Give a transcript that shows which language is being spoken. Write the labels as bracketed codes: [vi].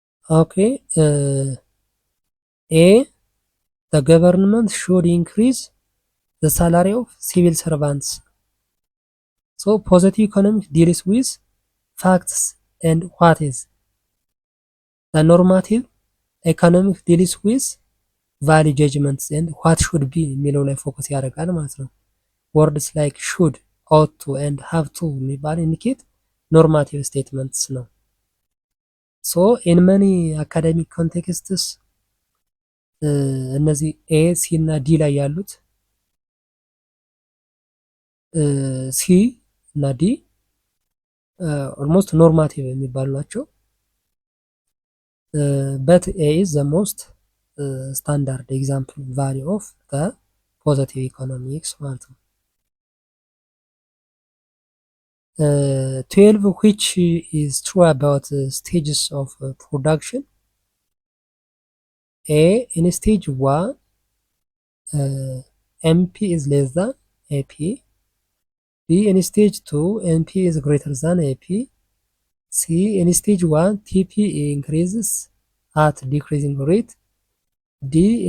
[en] Okay, A the government should increase the salary of civil servants. So positive economics deals with facts and what is. The normative economics deals with value judgments and what should be [am] የሚለው ላይ ፎከስ ያደርጋል ማለት ነው። [en] ወርድስ ላይክ should, ought to and have to የሚባል ኢንዲኬት ኖርማቲቭ ስቴትመንትስ ነው። ሶ ኢን መኒ አካዳሚክ ኮንቴክስትስ እነዚህ ኤ ሲ እና ዲ ላይ ያሉት [am] ሲ እና ዲ ኦልሞስት ኖርማቲቭ የሚባሉ ናቸው። [en] በት ኤ ኢዝ ዘ ሞስት ስታንዳርድ ኤግዛምፕል ቫሊዩ ኦፍ ዘ ፖዘቲቭ ኢኮኖሚክስ ማለት ነው። 12 which is true about stages of production. A in stage 1 MP is less than AP. B in stage 2 NP is greater than AP. C in stage 1 TP increases at decreasing rate. D.